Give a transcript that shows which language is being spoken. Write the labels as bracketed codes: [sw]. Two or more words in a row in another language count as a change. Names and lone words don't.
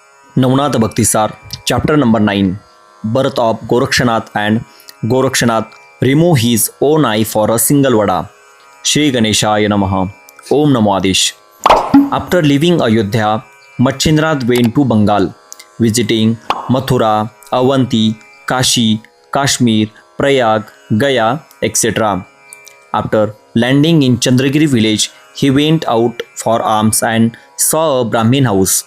[en] Navnath Bhaktisar, chapter number 9. Birth of Gorakshanath and Gorakshanath remove his own eye for a single vada. [sa] श्री गणेशाय नमः। ॐ नमो आदेश. [en] After leaving Ayodhya, Machindrath went to Bengal, visiting Mathura, Avanti, Kashi, Kashmir, Prayag, Gaya, etc. After landing in Chandragiri village, he went out for alms and saw a Brahmin house.